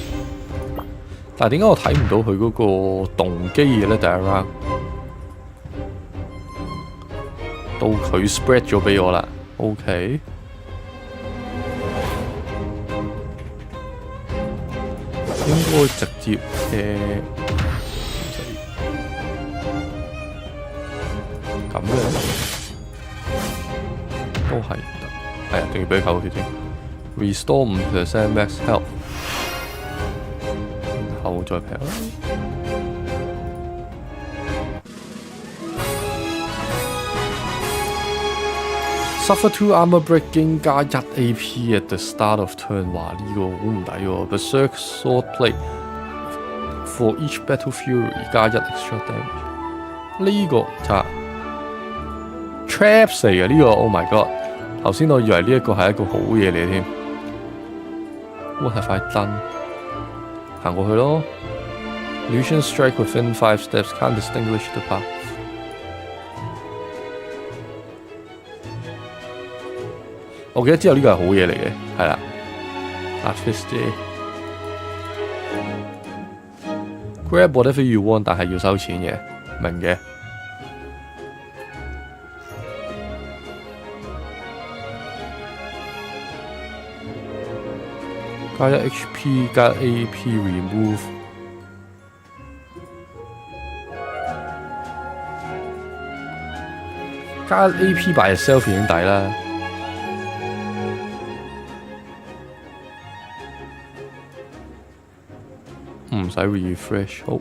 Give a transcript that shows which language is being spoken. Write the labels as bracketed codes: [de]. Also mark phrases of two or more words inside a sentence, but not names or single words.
[yue] 但係點解我睇唔到佢嗰個動機嘅咧？第一 round 到佢 spread 咗俾我啦。OK， 應該直接咁嘅都係唔得，係啊，仲要俾佢扣血先。 [en] Restore 5% max health， [yue] 然後再平啦。 [en] Suffer 2 armor breaking [yue] 加1 [en] AP at the start of turn， [yue] 哇！呢個好唔抵喎。 [en] Berserk Swordplate for each Battle Fury [yue] 加1 [en] extra damage。 [yue] 呢個差 traps 嚟嘅呢個 ， [en] Oh my god！ [yue] 頭先我以為呢一個係一個好嘢嚟添。 [en] What have I done？ [yue] 行過去咯。 [en] Illusion strike within 5 steps can't distinguish the path。 [yue] 我記得之後呢個係好嘢嚟嘅，係啦。 [en] Artist grab whatever you want， [yue] 但係要收錢嘅，明嘅。加1 HP 加 [en] AP remove， [yue] 加 AP [en] by itself [yue] 已經抵啦。唔使 refresh， 好。